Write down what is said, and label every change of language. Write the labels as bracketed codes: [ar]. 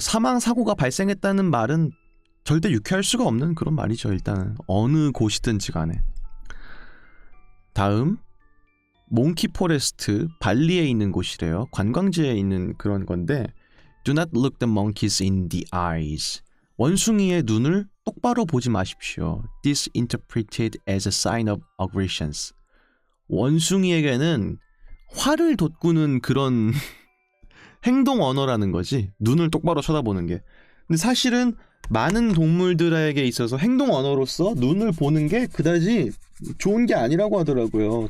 [ko] 사망 사고가 발생했다는 말은 절대 유쾌할 수가 없는 그런 말이죠. 일단은 어느 곳이든지 간에. 다음 몽키 포레스트, 발리에 있는 곳이래요. 관광지에 있는 그런 건데 [en] Do not look the monkeys in the eyes. [ko] 원숭이의 눈을 똑바로 보지 마십시오. [en] This interpreted as a sign of aggressions. [ko] 원숭이에게는 화를 돋구는 그런 행동 언어라는 거지. 눈을 똑바로 쳐다보는 게. 근데 사실은 많은 동물들에게 있어서 행동 언어로서 눈을 보는 게 그다지 좋은 게 아니라고 하더라고요.